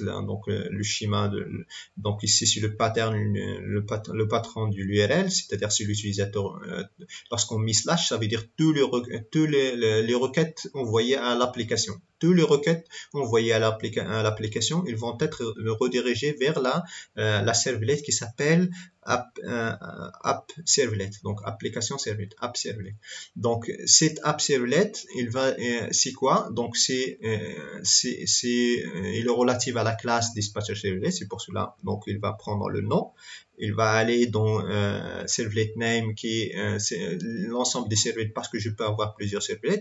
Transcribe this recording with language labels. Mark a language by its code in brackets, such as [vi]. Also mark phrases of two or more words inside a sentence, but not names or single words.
[fr] Là, donc le schéma donc ici c'est le pattern, le patron de l'URL, c'est-à-dire c'est l'utilisateur. Lorsqu'on met /, ça veut dire tous les requêtes envoyées à l'application. Tous les requêtes envoyées à l'application, ils vont être redirigés vers la servlette qui s'appelle app servlet, donc application servlet, app servlet. Donc cette app servlet, c'est quoi? Donc il est relatif à la classe dispatcher servlet, c'est pour cela. Donc il va prendre le nom, il va aller dans servlet name qui est l'ensemble des servlets parce que je peux avoir plusieurs servlets.